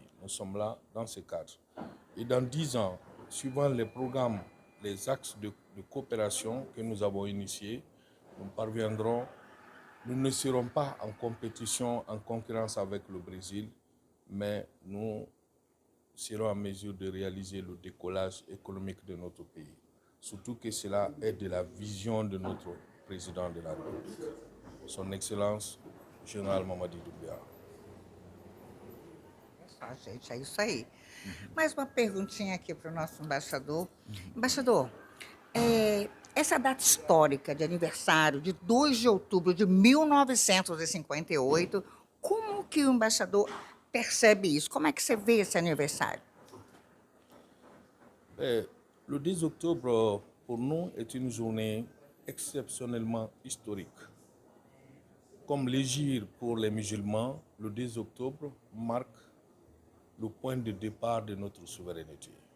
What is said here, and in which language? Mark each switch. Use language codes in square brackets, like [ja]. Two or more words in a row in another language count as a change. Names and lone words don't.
[fr] Nous sommes là dans ce cadre. Et dans 10 ans, suivant les programmes, les axes de coopération que nous avons initiés, nous ne serons pas en compétition, en concurrence avec le Brésil, mais nous serons en mesure de réaliser le décollage économique de notre pays. Surtout que cela est de la vision de notre président de la République, son Excellence, Général Mamadi Doumbia. [pt] Gente, é isso aí. Mais uma perguntinha aqui para o nosso embaixador. Embaixador, essa data histórica de aniversário de 2 de outubro de 1958, como que o embaixador percebe isso? Como é que você vê esse aniversário? [fr] Le 10 octobre, pour nous, est une journée exceptionnellement historique. Comme l'Hégire pour les musulmans, le 10 octobre marque le point de départ de notre souveraineté.